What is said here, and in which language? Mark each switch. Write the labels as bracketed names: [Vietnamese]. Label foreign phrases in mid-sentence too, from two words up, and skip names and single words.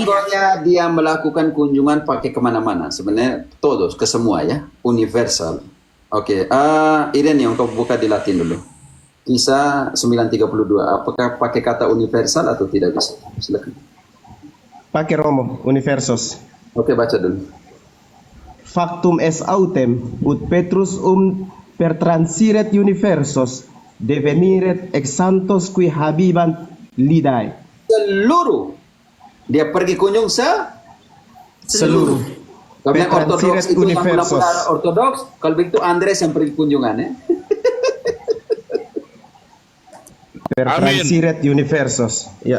[Indonesian] Pokoknya dia melakukan kunjungan pakai kemana-mana. Sebenarnya todos, ke semua ya. Universal. Oke, Irene yang kau buka di Latin dulu. Kisah 9:32. Apakah pakai kata universal atau tidak bisa? Silakan. Pakai Romo, universos. Oke, baca dulu. [Latin] Factum est autem, ut Petrus pertransiret universos, deveniret ex santos qui habibant lidae. [Indonesian] Seluruh. Dia pergi kunjung seluruh. Kalau yang ortodoks Pertransiret itu yang universos. mula-mula ortodoks, kalau begitu Andres yang pergi kunjungan ya. [Latin] Pertransiret universos. [Indonesian] Ya.